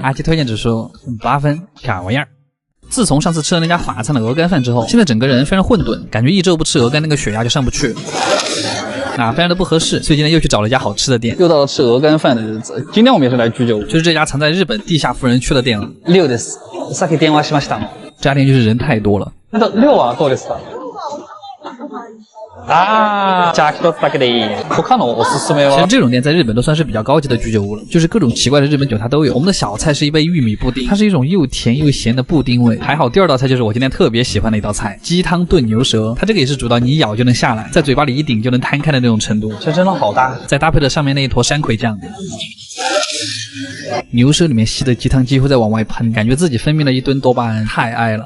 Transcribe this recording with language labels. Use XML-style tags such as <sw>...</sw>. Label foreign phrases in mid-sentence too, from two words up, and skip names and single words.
<zh>阿奇推荐指数8分，啥玩意儿？自从上次吃了那家法餐的鹅肝饭之后，现在整个人非常混沌，感觉1周不吃鹅肝那个血压就上不去，非常的不合适，所以今天又去找了一家好吃的店。又到了吃鹅肝饭的日子，今天我们也是来居酒屋，就是这家藏在日本地下富人区的店了。</zh> <ja>6 です。さっき電話しましたの。</ja> <zh>这家店就是人太多了。</zh> <ja>6 はどうですか？じゃあ1つだけでいい。他のおすすめは？</ja> <zh>其实这种店在日本都算是比较高级的居酒屋了，就是各种奇怪的日本酒它都有。我们的小菜是一杯玉米布丁，它是一种又甜又咸的布丁味。还好第2道菜就是我今天特别喜欢的一道菜，鸡汤炖牛舌，它这个也是煮到你一咬就能下来，在嘴巴里一顶就能摊开的那种程度，这真的好大。再搭配着上面那一坨山葵酱。牛舌里面吸的鸡汤几乎在往外喷，感觉自己分泌了一吨多巴胺，太爱了。</zh>